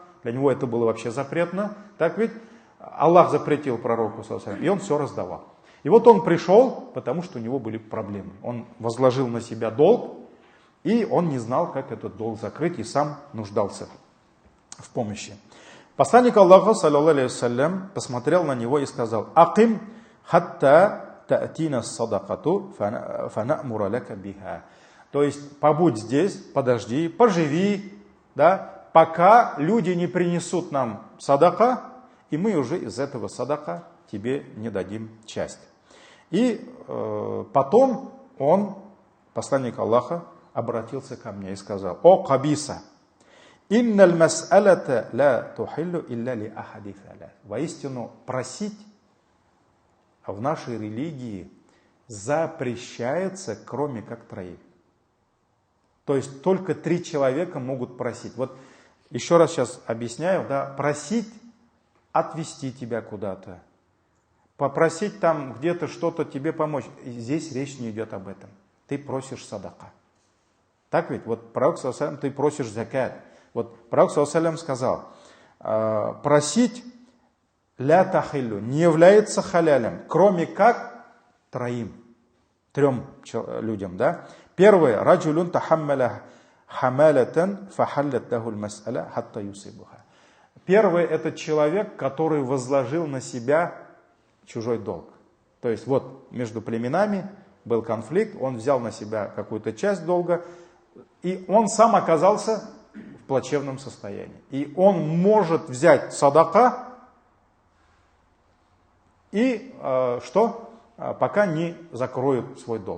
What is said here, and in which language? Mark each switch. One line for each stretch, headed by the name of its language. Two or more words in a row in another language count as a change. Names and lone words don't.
Russian: Для него это было вообще запретно. Так ведь Аллах запретил пророку,
Arabic: صلى الله عليه,
Russian: и он все раздавал. И вот он пришел, потому что у него были проблемы. Он возложил на себя долг, и он не знал, как этот долг закрыть, и сам нуждался в помощи. Посланник Аллаха,
Arabic: صلى الله عليه وسلم,
Russian: посмотрел на него и сказал:
Arabic: «أقم حتى تأتينا الصدقة فنأمر لك بها».
Russian: То есть, побудь здесь, подожди, поживи, да, пока люди не принесут нам садака, и мы уже из этого садака тебе не дадим часть. И потом он, посланник Аллаха, обратился ко мне и сказал: «О Кабиса,
Arabic: «إن المسألة لا تحل إلا لأحد ثلاثة».
Russian: Воистину, просить в нашей религии запрещается, кроме как троих. То есть только 3 человека могут просить. Вот еще раз сейчас объясняю, да, просить отвезти тебя куда-то, попросить там где-то что-то тебе помочь. Здесь речь не идет об этом. Ты просишь садака. Так ведь? Вот пророк
Arabic: صلى الله عليه وسلم,
Russian: ты просишь закат. Вот пророк
Arabic: صلى الله عليه وسلم
Russian: сказал, просить
Arabic: لا تحل
Russian: не является халялем, кроме как 3 людям, да. Первое,
Arabic: رجل تحمل حمالة فحلت له المسألة حتى يصيبها.
Russian: Первый — это человек, который возложил на себя чужой долг. То есть вот между племенами был конфликт, он взял на себя какую-то часть долга, и он сам оказался в плачевном состоянии. И он может взять садака и пока не закроет свой долг.